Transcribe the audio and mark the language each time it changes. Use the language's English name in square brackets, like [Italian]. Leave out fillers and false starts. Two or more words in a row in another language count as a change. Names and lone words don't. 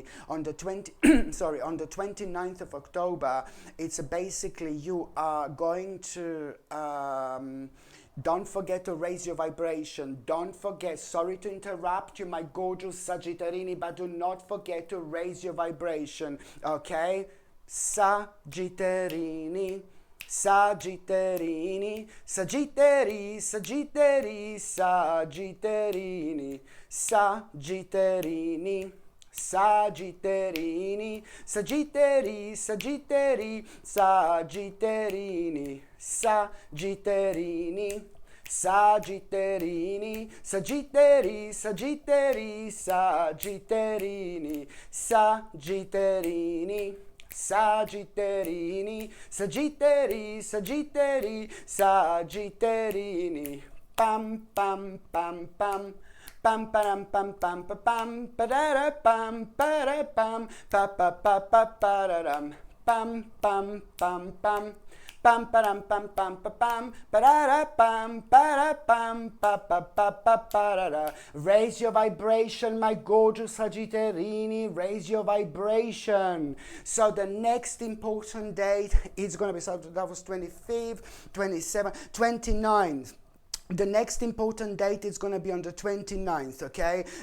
[English] On the 29th of October, it's basically you are going to don't forget to raise your vibration. Don't forget, sorry to interrupt you, my gorgeous Sagittarini, but do not forget to raise your vibration, okay? Sagittarini. Sagittarini, Sagittari, Sagittari, Sagitterini, Sagitterini, Sagitterini, Sagittari, Sagittari, Sagitterini, Sagitterini, Sagitterini, Sagittari, Sagittari, Sagitterini, Sagitterini, Sagitterini, Sagittari, Sagittari, Sagitterini, pam pam pam pam. Pam pam pam pam pam parara pam para pam pa pa pa pa pararam pam pam pam pam pam param pam pam pa pam parara pam para pam pa pa pa pa parara. Raise your vibration, my gorgeous Sagittarini, raise your vibration. So the next important date is going to be, so that was 25th, 27th, 29th. The next important date is going to be on the 29th, okay?